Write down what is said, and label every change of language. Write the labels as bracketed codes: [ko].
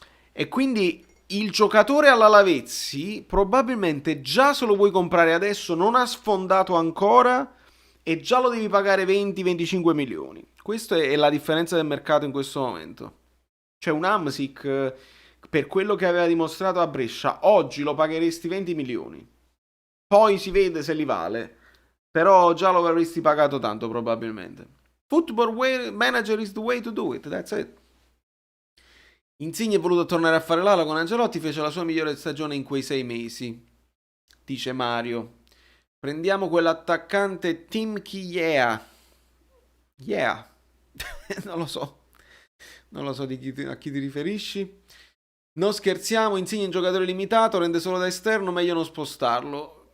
[it] E quindi il giocatore alla Lavezzi probabilmente già se lo vuoi comprare adesso non ha sfondato ancora e già lo devi pagare 20-25 milioni. Questa è la differenza del mercato in questo momento. Cioè un Amsic per quello che aveva dimostrato a Brescia, oggi lo pagheresti 20 milioni. Poi si vede se li vale, però già lo avresti pagato tanto probabilmente. [en] Manager is the way to do it, that's it. [it] Insigne è voluto tornare a fare l'ala con Angelotti, fece la sua migliore stagione in quei 6 mesi, dice Mario. Prendiamo quell'attaccante Tim Kiea. [en] Yeah. [it] Non lo so. Non lo so a chi ti riferisci. Non scherziamo, Insigne un giocatore limitato, rende solo da esterno, meglio non spostarlo.